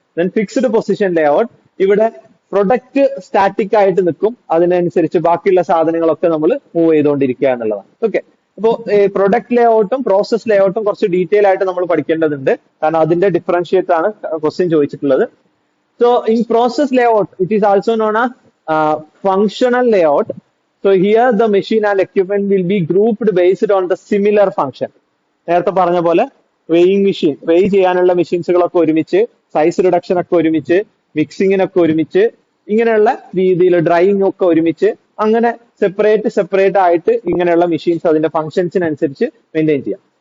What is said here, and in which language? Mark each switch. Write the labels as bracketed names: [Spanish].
[Malayalam] Then fixed position ലേ out, ഇവിടെ product static ആയിട്ട് നിൽക്കും, അതിനനുസരിച്ച് ബാക്കിയുള്ള സാധനങ്ങളൊക്കെ നമ്മൾ മൂവ് ചെയ്തുകൊണ്ടിരിക്കുക എന്നുള്ളതാണ്. ഓക്കെ, അപ്പോൾ പ്രൊഡക്റ്റ് ലേ ഔട്ടും പ്രോസസ് ലേ ഔട്ടും കുറച്ച് ഡീറ്റെയിൽ ആയിട്ട് നമ്മൾ പഠിക്കേണ്ടതുണ്ട്, കാരണം അതിന്റെ ഡിഫറൻഷിയേറ്റ് ആണ് ക്വസ്റ്റ്യൻ ചോദിച്ചിട്ടുള്ളത്. [English] So in process Leh out it is also known as functional layout. So here the machine and equipment will be grouped based on the similar function. [Malayalam] നേരത്തെ പറഞ്ഞ പോലെ വെയിങ് മെഷീൻ, വെയ് ചെയ്യാനുള്ള മെഷീൻസുകളൊക്കെ ഒരുമിച്ച്, സൈസ് റിഡക്ഷൻ ഒക്കെ ഒരുമിച്ച്, മിക്സിങ്ങിനൊക്കെ ഒരുമിച്ച്, ഇങ്ങനെയുള്ള രീതിയിൽ ഡ്രൈയിങ് ഒക്കെ ഒരുമിച്ച്, അങ്ങനെ സെപ്പറേറ്റ് ആയിട്ട് ഇങ്ങനെയുള്ള മെഷീൻസ് അതിന്റെ ഫംഗ്ഷൻസിനനുസരിച്ച് മെയിൻറ്റെയിൻ ചെയ്യാം.